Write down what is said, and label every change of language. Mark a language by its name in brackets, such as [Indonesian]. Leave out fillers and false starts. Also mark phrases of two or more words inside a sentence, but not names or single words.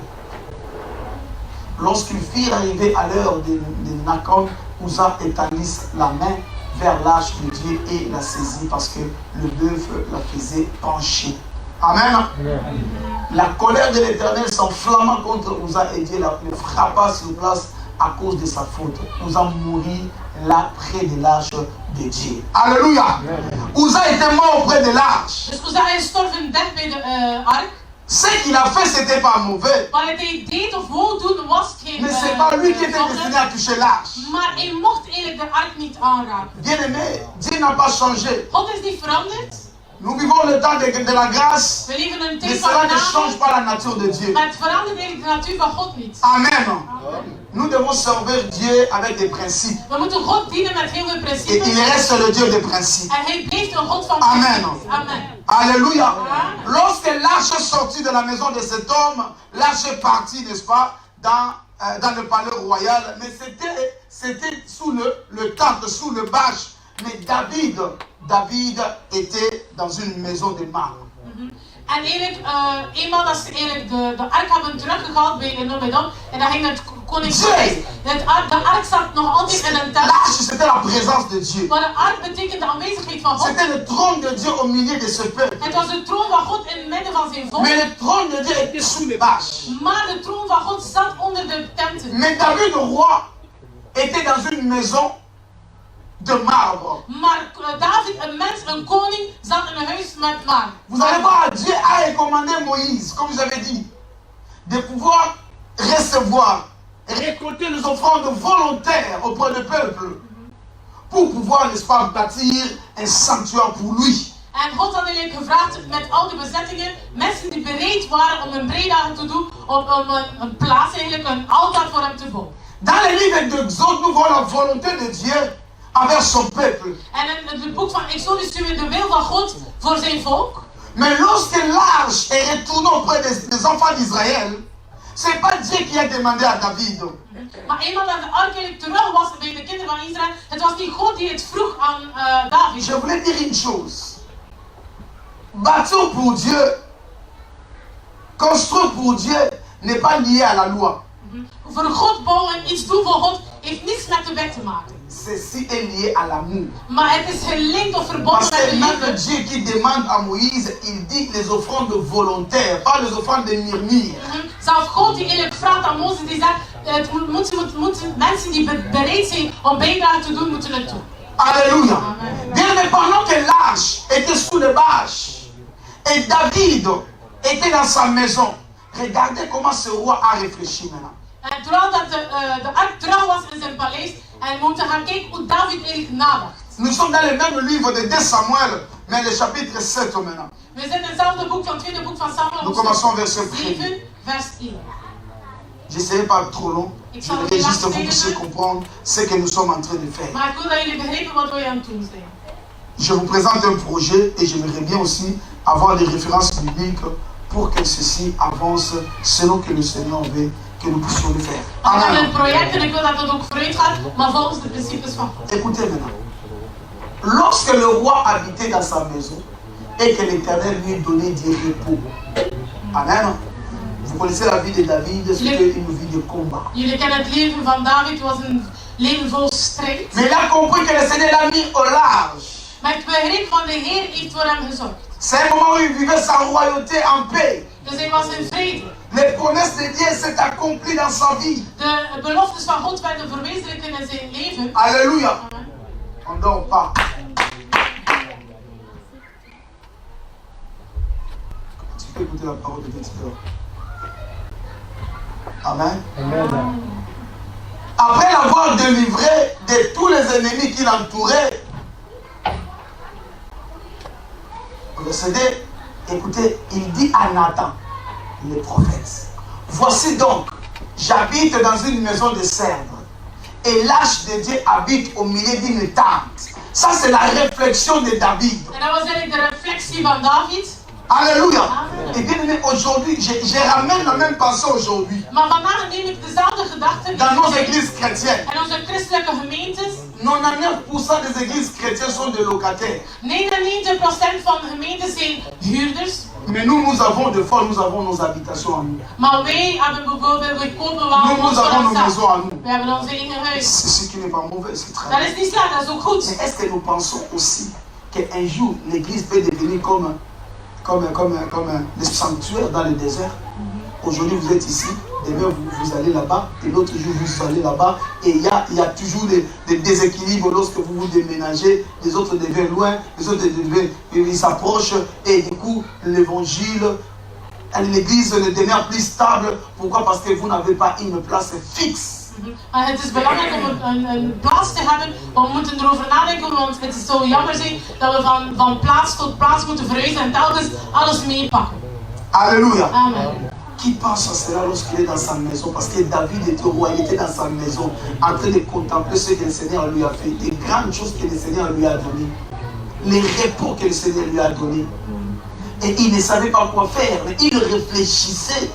[French] Lorsqu'ils firent arriver à l'heure de Nakon, Uza étendit la main vers l'arche de Dieu et la saisit parce que le bœuf la faisait pencher. Amen. La colère de l'Éternel s'enflamma contre Uza et Dieu le frappa sur place à cause de sa faute. Uza mourit là près de l'arche de Dieu. Alléluia. Uza était mort près de l'arche. [Dutch] Dus Uza is gestorven dicht bij de ark. [French] Ce qu'il a fait, c'était pas mauvais. [Dutch] Maar het hij deed of wou doen was geen [French] Mais c'est pas lui qui était destiné à toucher l'arche. [Dutch] Maar hij mocht eigenlijk de ark niet aanraken. [French] Bien aimé, Dieu n'a pas changé. [Dutch] God is niet veranderd. [French] Nous vivons le temps de la grâce, [Dutch] We leven een [French] mais [Dutch] tijd van [French] cela ne change [Dutch] genade, [French] pas la nature de Dieu. [Dutch] maar het verandert eigenlijk de natuur van God niet. [French] Amen. Nous devons servir Dieu avec des principes. [Dutch] We moeten God dienen met heel veel [French] Et [Dutch] principes. [French] il reste le Dieu des principes. [Dutch] En hij blijft een God van Amen. principes. Amen. [French] Alléluia. Amen. Lorsque l'arche sortit de la maison de cet homme, l'arche est partie, n'est-ce pas, dans le palais royal. Mais c'était sous le temple, sous le bâche. Mais David était dans une maison de marbre. [Dutch] En eigenlijk, eenmaal dat ze eigenlijk de ark hebben teruggehaald bij Obed-Edom, en dan ging het koningshuis. De ark zat nog altijd in een tempel. [French] L'arche, c'était la présence de Dieu. [Dutch] Maar de ark betekent de aanwezigheid van God. [French] C'était le trône de Dieu au milieu de ce peuple. [Dutch] Het was de troon van God in het midden van zijn volk. [French] Mais le trône de Dieu était sous les bâches. [Dutch] Maar de troon van God zat onder de tenten. [French] Mais David, le roi, était dans une maison de marbre. [Dutch] Maar David, een mens, een koning, zat in een huis met marmer. [French] Vous allez voir, Dieu a recommandé Moïse, comme j'avais dit, de pouvoir recevoir, récolter les offrandes volontaires auprès du peuple pour pouvoir, n'est-ce pas, bâtir un sanctuaire pour lui. [Dutch] En God had eigenlijk gevraagd met al die bezettingen, mensen die bereid waren om een breedagen te doen, om een plaats, eigenlijk een altaar voor hem te bouwen. [French] Dans le livre d'Exode, nous voyons la volonté de Dieu envers son peuple. [Dutch] En in het boek van Exodus zien we de wil van God voor zijn volk. [French] Mais lorsque l'arche est retournée auprès des enfants d'Israël, ce n'est pas Dieu qui a demandé à David. [Dutch] Maar eenmaal dat de ark eigenlijk terug was bij de kinderen van Israël, het was niet God die het vroeg aan David. [French] Je voulais dire une chose. Bâtir pour Dieu, construire pour Dieu n'est pas lié à la loi. [Dutch] Voor God bouwen, iets doen voor God, heeft niets met de wet te maken. [French] Ceci est lié à l'amour. [Dutch] Maar het is gelinkt of verbonden [French] Parce [Dutch] met [French] que [Dutch] de [French] même [Dutch] liefde. [French] Dieu qui demande à Moïse, il dit les offrandes volontaires, pas les offrandes de murmure. [Dutch] Zelfs God die eigenlijk vraagt aan Mozes, die zegt, het moeten mensen die bereid zijn om bijdrage te doen, moeten het doen. [French] Alléluia. Amen. Bien, mais pendant que l'arche était sous les bâches et David était dans sa maison, regardez comment ce roi a réfléchi maintenant. [Dutch] En terwijl dat de ark terug was in zijn paleis, en we moeten gaan kijken hoe David eigenlijk nadacht. [French] Nous sommes dans le même livre de 2 Samuel, mais le chapitre 7 maintenant. [Dutch] We zitten in hetzelfde boek van het tweede boek van Samuel, [French] Nous commençons verset 7, vers 1. Je ne serai pas trop long. Je voudrais juste que vous puissiez comprendre ce que nous sommes en train de faire. [Dutch] Maar ik wil dat jullie begrijpen wat we aan het doen zijn. [French] Je vous présente un projet et j'aimerais bien aussi avoir des références bibliques pour que ceci avance selon que le Seigneur veut que nous puissions le faire. [Dutch] We hebben een Amen. project en ik wil dat het ook vooruit gaat, maar volgens de principes van God. [French] Écoutez maintenant. Lorsque le roi habitait dans sa maison et que l'Éternel lui donnait du repos. Amen. Vous connaissez la vie de David, c'était une vie de combat. [Dutch] Jullie kennen het leven van David, het was een leven vol strijd. [French] Mais il a compris que le Seigneur l'a mis au large. [Dutch] Maar het begrip van de Heer heeft voor hem gezorgd. [French] C'est un moment où il vivait sa royauté en paix. [Dutch] Dus hij was in vrede. [French] Les promesses de Dieu s'est accomplies dans sa vie. [Dutch] De beloftes van God werden verwezenlijkt in zijn leven. [French] Alléluia. Amen. On ne dort pas. Tu peux écouter la parole de Dieu. Amen. Après l'avoir délivré de tous les ennemis qui l'entouraient, écoutez, il dit à Nathan, le prophète, voici donc, j'habite dans une maison de cèdre et l'arche de Dieu habite au milieu d'une tente. Ça, c'est la réflexion de David. [Dutch] En dat was eigenlijk de reflectie van David. [French] Alléluia. Amen. Et bien aimé, aujourd'hui, je ramène la même pensée aujourd'hui. [Dutch] Maar vandaag neem ik dezelfde gedachten [French] Dans nos églises chrétiennes, [Dutch] en onze christelijke gemeentes. [French] 99% des églises chrétiennes sont des locataires. [Dutch] 99% van de gemeenten zijn huurders. [French] Mais nous avons des fois, nous avons nos habitations à nous. [Dutch] Maar wij hebben bijvoorbeeld, we kopen wel [French] Nous [Dutch] ons voor [French] avons nos [Dutch] onszelf. [French] maisons à nous. [Dutch] We hebben ons eigen huis. [French] C'est ce qui n'est pas mauvais, c'est très [Dutch] Dat [French] bien. [Dutch] is niet slecht, dat is ook goed. [French] Mais est-ce que nous pensons aussi qu'un jour, l'église peut devenir comme le sanctuaire dans le désert? Aujourd'hui, vous êtes ici, demain, vous allez là-bas, et l'autre jour, vous allez là-bas, et il y a toujours des déséquilibres lorsque vous vous déménagez, les autres deviennent loin, les autres ils s'approchent, et du coup, l'évangile, l'église ne demeure plus stable. Pourquoi? Parce que vous n'avez pas une place fixe [Dutch] Maar het is belangrijk om een plaats te hebben, maar we moeten erover nadenken, want het is zo jammer zijn dat we van plaats tot plaats moeten verhuizen en telkens alles meepakken. [French] Alléluia. Amen. Qui pense à cela lorsqu'il est dans sa maison? Parce que David était roi, il était dans sa maison, en train de contempler ce que le Seigneur lui a fait, les grandes choses que le Seigneur lui a données, les repos que le Seigneur lui a donnés. Et il ne savait pas quoi faire, mais il réfléchissait.